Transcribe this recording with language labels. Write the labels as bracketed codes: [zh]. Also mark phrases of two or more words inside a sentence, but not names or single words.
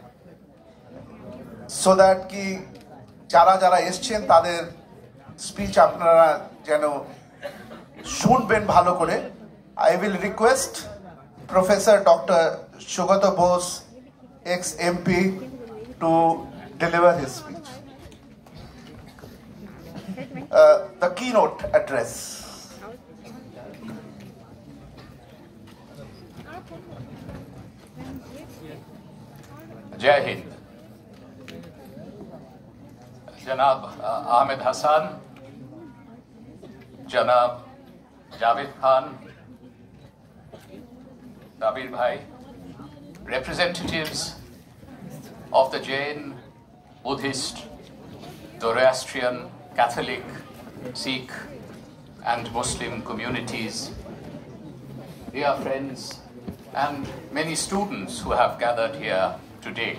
[en] so that [bn] কি যারা যারা এসছেন তাদের স্পিচ আপনারা যেন শুনবেন ভালো করে। [en] I will request Professor Doctor Sugata Bose ex-MP to deliver his speech. The keynote address. [hi] जय हिंद। जनाब आमिद हसन, जनाब जावेद खान, दाबिर भाई, [en] representatives of the Jain, Buddhist, Zoroastrian, Catholic, Sikh and Muslim communities, dear friends and many students who have gathered here today.